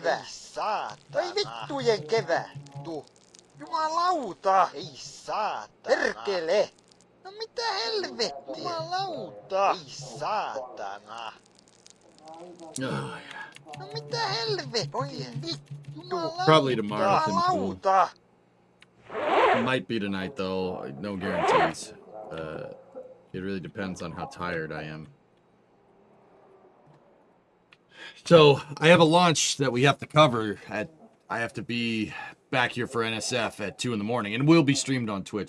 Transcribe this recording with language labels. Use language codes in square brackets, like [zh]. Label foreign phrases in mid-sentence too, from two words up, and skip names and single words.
[fi] Ei saatana! Oi vittujen kevää! Jumalauta! Ei saatana! Perkele! No mitä helvettiä? Jumalauta! Ei saatana! [en] Oh, yeah. [fi] No mitä helvettiä? Oi vittu! [en] Probably tomorrow. Nothing cool. [fi] Jumalauta! [en] Might be tonight though. No guarantees. It really depends on how tired I am. So I have a launch that we have to cover at. I have to be back here for NSF at 2 in the morning, and will be streamed on Twitch.